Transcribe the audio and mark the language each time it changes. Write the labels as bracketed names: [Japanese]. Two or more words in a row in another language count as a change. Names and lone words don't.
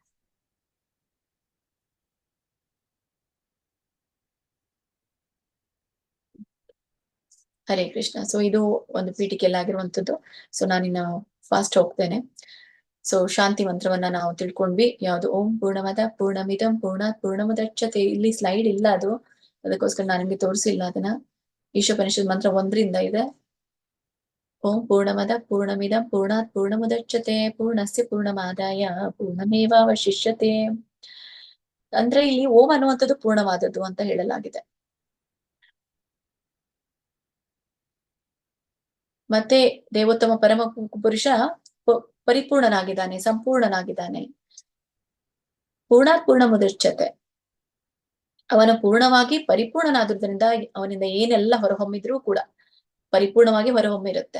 [Kannada] ಹರೇ ಕೃಷ್ಣ. ಸೊ ಇದು ಒಂದು ಪೀಠಿಕೆಯಲ್ಲಾಗಿರುವಂಥದ್ದು. ಸೊ ನಾನಿನ್ನ ಫಾಸ್ಟ್ ಹೋಗ್ತೇನೆ. ಸೊ ಶಾಂತಿ ಮಂತ್ರವನ್ನ ನಾವು ತಿಳ್ಕೊಂಡ್ವಿ. ಯಾವುದು? [Sanskrit] ಓಂ ಪೂರ್ಣಮದ ಪೂರ್ಣಮಿದಂ ಪೂರ್ಣಾತ್ ಪೂರ್ಣಮುದಚ್ಯತೆ. [Kannada] ಇಲ್ಲಿ ಸ್ಲೈಡ್ ಇಲ್ಲ, ಅದಕ್ಕೋಸ್ಕರ ನಾನು ನಿಮ್ಗೆ ತೋರಿಸಿಲ್ಲ ಅದನ್ನ. ಈಶೋಪನಿಷತ್ ಮಂತ್ರ 1ರಿಂದ ಇದೆ. [Sanskrit] ಓಂ ಪೂರ್ಣಮದ ಪೂರ್ಣಮಿದಂ ಪೂರ್ಣಾತ್ ಪೂರ್ಣಮುದಚ್ಯತೆ ಪೂರ್ಣಸ್ಯ ಪೂರ್ಣಮಾದಾಯ ಪೂರ್ಣಮೇವಾವಶಿಷ್ಯತೆ. [Kannada] ಅಂದ್ರೆ ಇಲ್ಲಿ ಓಂ ಅನ್ನುವಂಥದ್ದು ಪೂರ್ಣವಾದದ್ದು ಅಂತ ಹೇಳಲಾಗಿದೆ. ಮತ್ತೆ ದೇವೋತ್ತಮ ಪರಮ ಪುರುಷ ಪರಿಪೂರ್ಣನಾಗಿದ್ದಾನೆ, ಸಂಪೂರ್ಣನಾಗಿದ್ದಾನೆ. [Sanskrit] ಪೂರ್ಣಾತ್ ಪೂರ್ಣಮುದಚ್ಯತೆ, [Kannada] ಅವನು ಪೂರ್ಣವಾಗಿ ಪರಿಪೂರ್ಣನಾದ್ರಿಂದ ಅವನಿಂದ ಏನೆಲ್ಲ ಹೊರಹೊಮ್ಮಿದ್ರೂ ಕೂಡ ಪರಿಪೂರ್ಣವಾಗಿ ಹೊರಹೊಮ್ಮಿರುತ್ತೆ.